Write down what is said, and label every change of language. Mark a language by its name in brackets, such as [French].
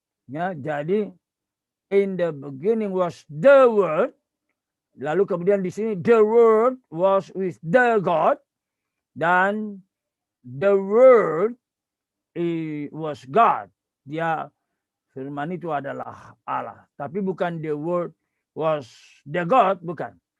[Indonesian] Ya, jadi [English] in the beginning was the word. [Indonesian] Lalu kemudian di sini [English] the word was with the God, [Indonesian] dan [English] the word was God. [Indonesian] Dia firman itu adalah Allah. Tapi bukan [English] the word was the God, [Indonesian] bukan.